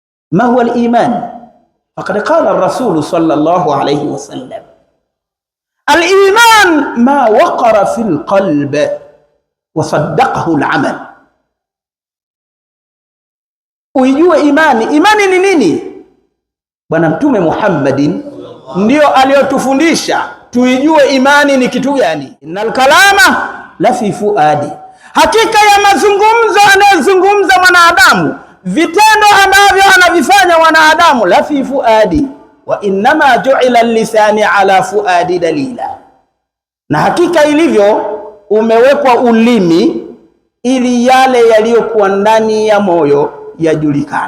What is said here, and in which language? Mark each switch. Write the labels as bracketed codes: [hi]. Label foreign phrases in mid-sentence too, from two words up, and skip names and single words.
[ar] ما هو الإيمان؟ فقد قال الرسول صلى الله عليه وسلم: الإيمان ما وقر في القلب وصدقه العمل. [sw] Uijue imani. Imani ni nini? Bwana Mtume Muhammadin ndio aliyotufundisha tuijue imani ni kitu gani. [ar] إن الكلام لفي الفؤاد, [sw] hakika ya mazungumzo anayozungumza mwanadamu, vitendo ambavyo anavifanya mwanadamu, [ar] لفي الفؤاد وإنما جعل اللسان على الفؤاد دليلا, [sw] na hakika ilivyo umewekwa ulimi ili yale yaliyokuwa ndani ya moyo yajulikane.